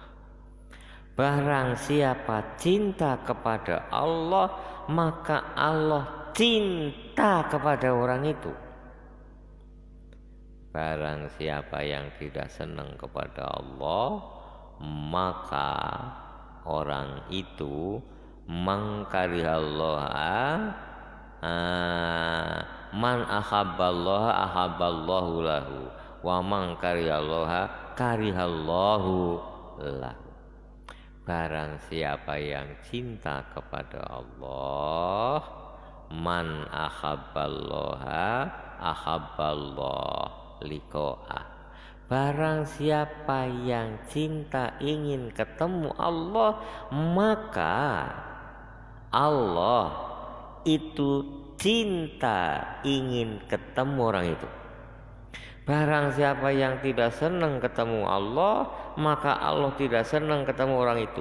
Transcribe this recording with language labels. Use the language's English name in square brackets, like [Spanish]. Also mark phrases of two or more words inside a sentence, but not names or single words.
[Indonesian] Barang siapa cinta kepada Allah, maka Allah cinta kepada orang itu. Barang siapa yang tidak senang kepada Allah, maka orang itu [Arabic] من كره الله من أحب الله أحبه الله له ومن كره الله كرهه الله له. [Indonesian] Barang siapa yang cinta kepada Allah, [Arabic] من أحب الله أحب الله لقاءه. [Indonesian] Barang siapa yang cinta ingin ketemu Allah, maka Allah itu cinta ingin ketemu orang itu. Barang siapa yang tidak senang ketemu Allah, maka Allah tidak senang ketemu orang itu.